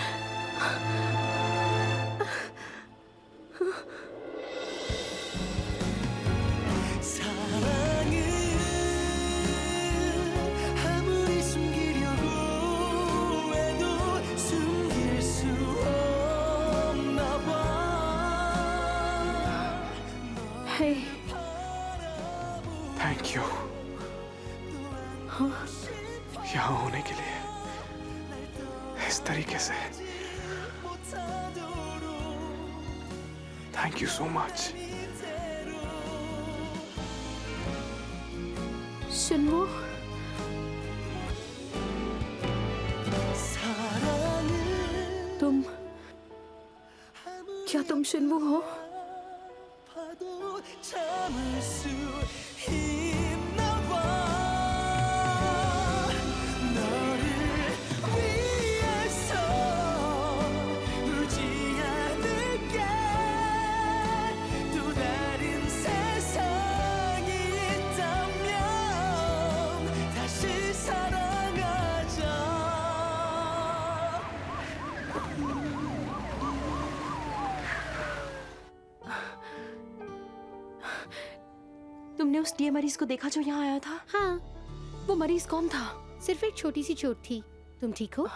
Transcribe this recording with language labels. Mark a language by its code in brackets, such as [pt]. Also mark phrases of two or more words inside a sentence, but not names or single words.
[ko] 아무리 숨기려고 해도 숨길 수 없나 봐. [hi] हे, [en] thank you [hi] यहाँ होने के लिए, इस तरीके से [en] thank you so much. [hi] शिन्वो, [ko] 사랑을 [hi] तुम क्या तुम शिन्वो हो? [ko] 아파도 참을 수 있나 봐. 너를 위해서 울지 않을게. 또 다른 세상이 있다면 다시 사랑하자. [hi] तुमने उस डीए मरीज को देखा जो यहाँ आया था? हाँ, वो मरीज कौन था? सिर्फ एक छोटी सी चोट थी। तुम ठीक हो?